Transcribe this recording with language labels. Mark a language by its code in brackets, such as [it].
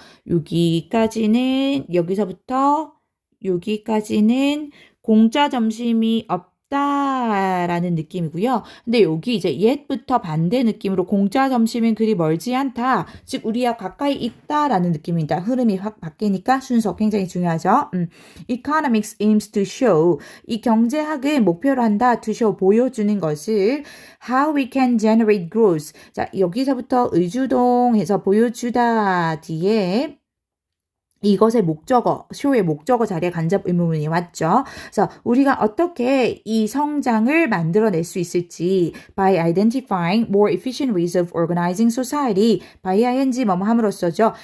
[ko] 그래서 여기서부터 여기까지는 공짜 점심이 라는 느낌이고요. 근데 여기 이제 옛부터 반대 느낌으로 공짜 점심은 그리 멀지 않다. 즉 우리와 가까이 있다라는 느낌입니다. 흐름이 확 바뀌니까 순서 굉장히 중요하죠. [en] Economics aims to show [ko] 이 경제학은 목표로 한다. [en] To show [ko] 보여주는 것을 [en] how we can generate growth. [ko] 자 여기서부터 의주동해서 보여주다 뒤에 이것의 목적어, show의 목적어 자리에 간접 의문문이 왔죠. 그래서 우리가 어떻게 이 성장을 만들어낼 수 있을지 [en] by identifying more efficient ways of organizing society by ing [ko] 뭐뭐 함으로써죠.